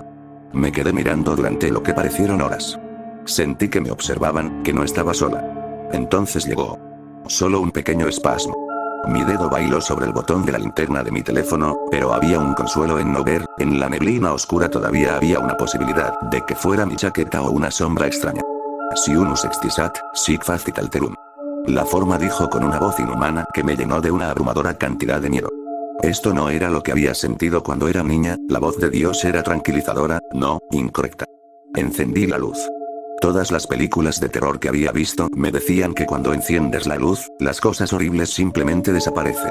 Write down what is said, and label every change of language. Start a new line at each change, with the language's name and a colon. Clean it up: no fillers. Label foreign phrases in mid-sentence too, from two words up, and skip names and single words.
Spanish: Me quedé mirando durante lo que parecieron horas. Sentí que me observaban, que no estaba sola. Entonces llegó. Solo un pequeño espasmo. Mi dedo bailó sobre el botón de la linterna de mi teléfono, pero había un consuelo en no ver, en la neblina oscura todavía había una posibilidad de que fuera mi chaqueta o una sombra extraña.
Latin: Si unus extisat, sic facit alterum.
Spanish: La forma dijo con una voz inhumana que me llenó de una abrumadora cantidad de miedo. Esto no era lo que había sentido cuando era niña, la voz de Dios era tranquilizadora, no, incorrecta. Encendí la luz. Todas las películas de terror que había visto me decían que cuando enciendes la luz, las cosas horribles simplemente desaparecen.